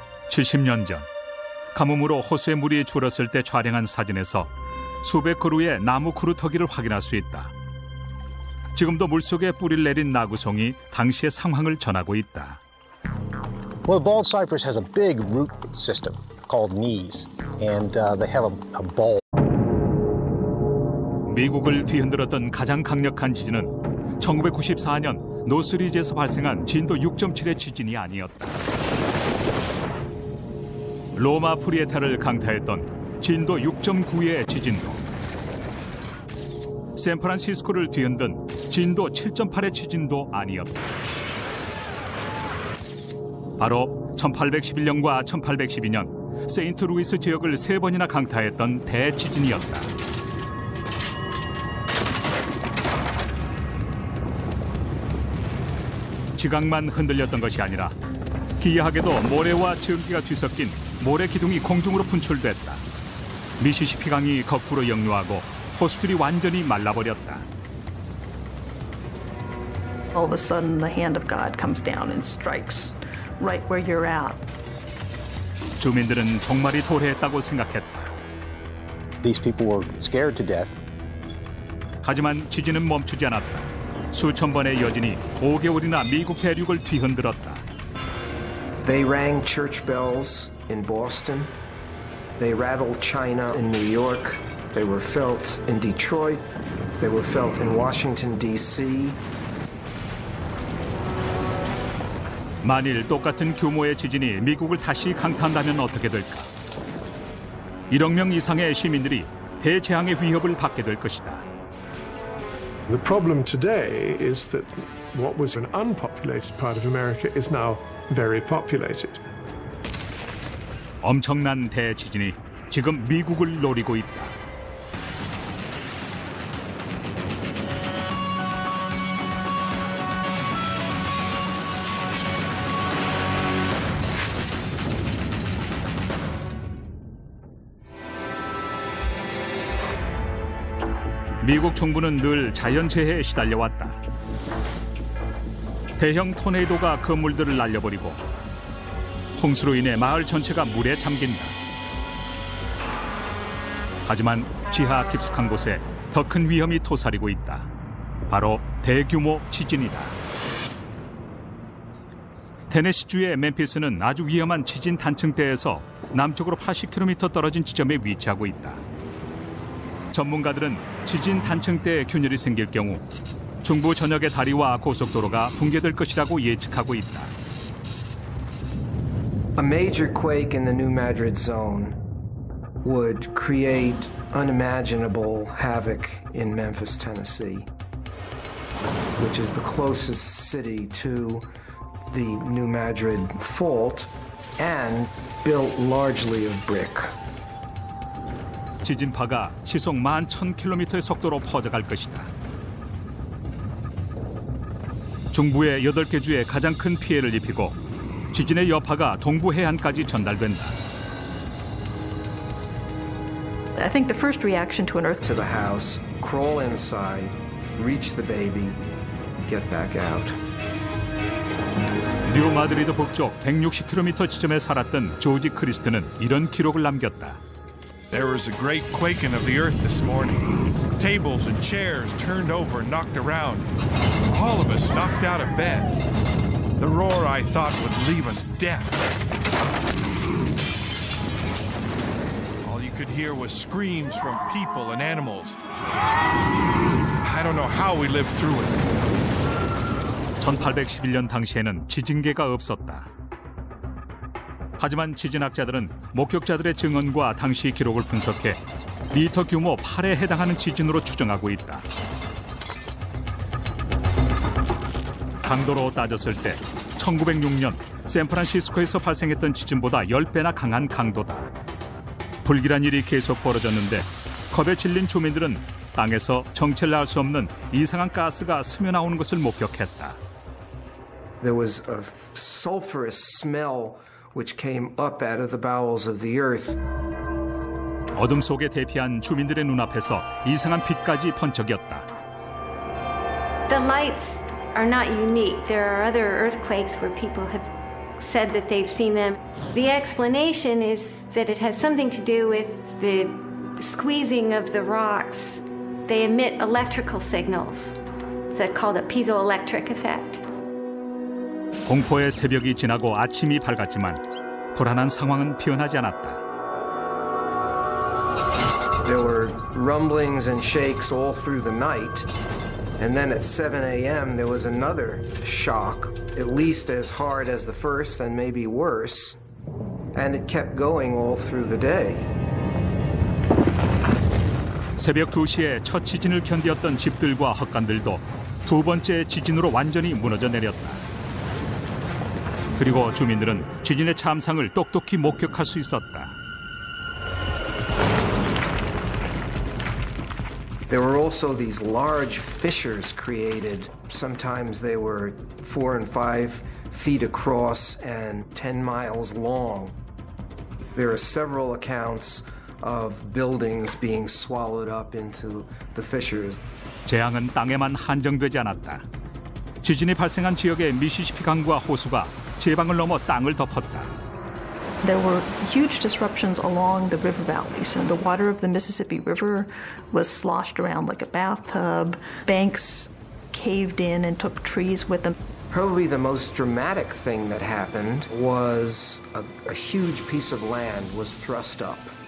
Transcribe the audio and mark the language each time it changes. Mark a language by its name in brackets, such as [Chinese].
[Korean] 70년 전 가뭄으로 호수의 물이 줄었을 때 촬영한 사진에서 수백 그루의 나무 그루터기를 확인할 수 있다. 지금도 물속에 뿌리를 내린 나구송이 당시의 상황을 전하고 있다. [English] Well, bald cypress has a big root system called knees, and they have a ball. [Korean] 미국을 뒤흔들었던 가장 강력한 지진은 1994년 노스리지에서 발생한 진도 6.7의 지진이 아니었다. 로마 프리에타를 강타했던 진도 6.9의 지진도, 샌프란시스코를 뒤흔든 진도 7.8의 지진도 아니었다. 바로 1811년과 1812년 세인트루이스 지역을 3번이나 강타했던 대지진이었다. 지각만 흔들렸던 것이 아니라 기이하게도 모래와 증기가 뒤섞인 모래 기둥이 공중으로 분출됐다. 미시시피 강이 거꾸로 역류하고 호수들이 완전히 말라버렸다. [English] All of a sudden, the hand of God comes down and strikes right where you're at. [Korean] 주민들은 종말이 도래했다고 생각했다. [English] These people were scared to death. [Korean] 하지만 지진은 멈추지 않았다. 수천 번의 여진이 5개월이나 미국 대륙을 뒤흔들었다. [English] They rang church bells in Boston. They rattled China in New York. They were felt in Detroit. They were felt in Washington, D.C. [Korean] 만일 똑같은 규모의 지진이 미국을 다시 강타한다면 어떻게 될까? 1억 명 이상의 시민들이 대재앙의 위협을 받게 될 것이다. [English] The problem today is that what was an unpopulated part of America is now very populated. [Korean] 엄청난 대지진이 지금 미국을 노리고 있다. 미국 중부는 늘 자연재해에 시달려왔다. 대형 토네이도가 건물들을 날려버리고 홍수로 인해 마을 전체가 물에 잠긴다. 하지만 지하 깊숙한 곳에 더 큰 위험이 토사리고 있다. 바로 대규모 지진이다. 테네시주의 멤피스는 아주 위험한 지진 단층대에서 남쪽으로 80km 떨어진 지점에 위치하고 있다. 전문가들은 지진 단층대에 균열이 생길 경우 중부 전역의 다리와 고속도로가 붕괴될 것이라고 예측하고 있다. [English] A major quake in the New Madrid zone would create unimaginable havoc in Memphis, Tennessee, which is the closest city to the New Madrid fault and built largely of brick. [Korean] 지진파가 시속 11,000km의 속도로 퍼져갈 것이다. 중부의 8개 주에 가장 큰 피해를 입히고 지진의 여파가 동부 해안까지 전달된다. [English] I think the first reaction to an earthquake to the house, crawl inside, reach the baby, get back out. [Korean] 뉴 마드리드 북쪽 160km 지점에 살았던 조지 크리스트는 이런 기록을 남겼다. [English] There was a great quaking of the earth this morning. Tables and chairs turned over and knocked around. All of us knocked out of bed. The roar I thought would leave us deaf. All you could hear was screams from people and animals. I don't know how we lived through it. [Korean] 1811년 당시에는 지진계가 없었다. 하지만 지진학자들은 목격자들의 증언과 당시 기록을 분석해 리터 규모 8에 해당하는 지진으로 추정하고 있다. 강도로 따졌을 때 1906년 샌프란시스코에서 발생했던 지진보다 10배나 강한 강도다. 불길한 일이 계속 벌어졌는데 겁에 질린 주민들은 땅에서 정체를 알 수 없는 이상한 가스가 스며나오는 것을 목격했다. [English] There was a sulfurous smell which came up out of the bowels of the earth. [Korean] 어둠 속에 대피한 주민들의 눈앞에서 이상한 빛까지 번쩍였다. [English] The lights are not unique. There are other earthquakes where people have said that they've seen them. The explanation is that it has something to do with the squeezing of the rocks. They emit electrical signals. It's called a piezoelectric effect. [Korean] 공포의 새벽이 지나고 아침이 밝았지만 불안한 상황은 변하지 않았다. [English] There were rumblings and shakes all through the night. And then at 7 a.m. there was another shock, at least as hard as the first and maybe worse. And it kept going all through the day. [Korean] 새벽 2시에 첫 지진을 견디었던 집들과 헛간들도 두 번째 지진으로 완전히 무너져 내렸다. 그리고 주민들은 지진의 참상을 똑똑히 목격할 수 있었다. [English] There were also these large fissures created. Sometimes they were 4 and 5 feet across and 10 miles long. There are several accounts of buildings being swallowed up into the fissures. [Korean] 재앙은 땅에만 한정되지 않았다. 지진이 발생한 지역의 미시시피 강과 호수가 제방을 넘어 땅을 덮었다. [English] There were huge disruptions along the river valleys, and the water of the Mississippi River was sloshed around like a bathtub. Banks caved in and took trees with them. Probably the most dramatic thing that happened was a huge piece of land was thrust up.